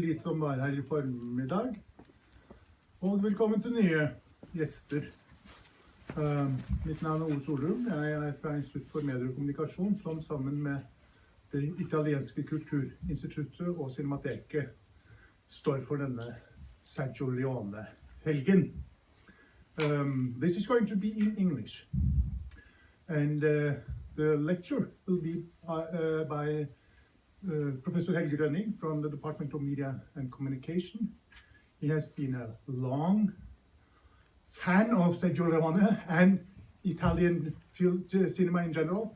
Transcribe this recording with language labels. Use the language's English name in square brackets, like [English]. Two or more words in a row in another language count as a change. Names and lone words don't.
[Norwegian] de som var her i formiddag. Og velkommen til nye gjester. Mitt navn er Ole Solum. Jeg er fra Institutt for medier og kommunikasjon, som sammen med det italienske Kulturinstituttet og Cinemateket står for denne Sergio Leone-helgen. [English] This is going to be in English. And the lecture will be by Professor Helge Rønning from the Department of Media and Communication. He has been a long fan of Sergio Leone and Italian film cinema in general.